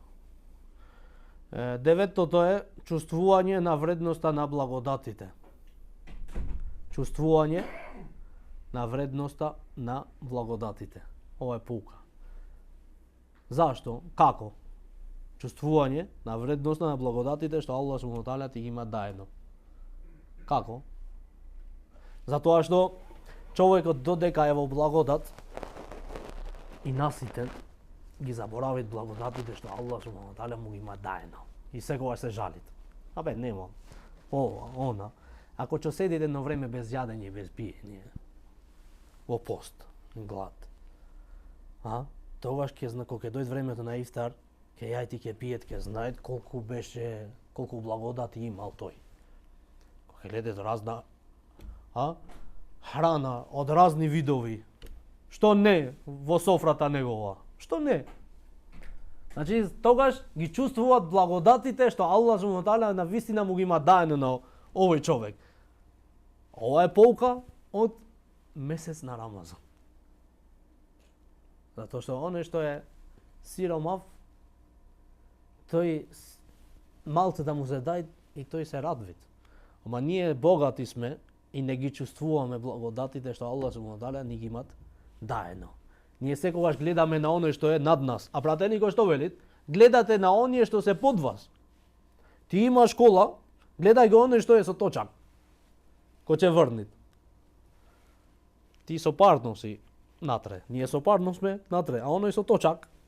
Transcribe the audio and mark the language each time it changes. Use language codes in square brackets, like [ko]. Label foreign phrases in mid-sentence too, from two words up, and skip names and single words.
[mk] Деветото е чувствување на вредноста на благодатите. Чувствување на вредноста на благодатите. Ова е pouka. Зашто? Како? Чувствување на вредноста на благодатите што [ar] الله سبحانه وتعالى [mk] ти ги има даено. Како? Затоа што човекот додека е во благодат и наситен, ги заборавит благодатите што [ar] الله سبحانه وتعالى [mk] му ги има даено. И секогаш се жалит. Абе, нема. Ова, она. Ако ќе седите едно време без јадење и без пиење, во пост, глад, тогаш кога ќе дојде времето на ифтар, ќе јајте, ќе пиет, ќе знаат колку благодати имал тој. Кога гледате разна храна од разни видови, што не во софрата негова, што не. Значи, тогаш ги чувствуваат благодатите што [ar] الله سبحانه وتعالى [mk] на вистина му ги има даено на овој човек. Ова е pouka од месец на Рамазан. Затоа што оној што е сиромав, тој малце да му се дај и тој се радвит. Ама ние богати сме и не ги чувствуваме благодатите што [ar] الله سبحانه وتعالى [mk] ни ги имат даено. Ние секогаш гледаме на оној што е над нас, а пратеникот што велит? Гледате на оние што се под вас. Ти имаш кола, гледај го оној што е со точак, кој ќе врнит. Ти со парно си натре, ние со парно сме натре, а оној со точак.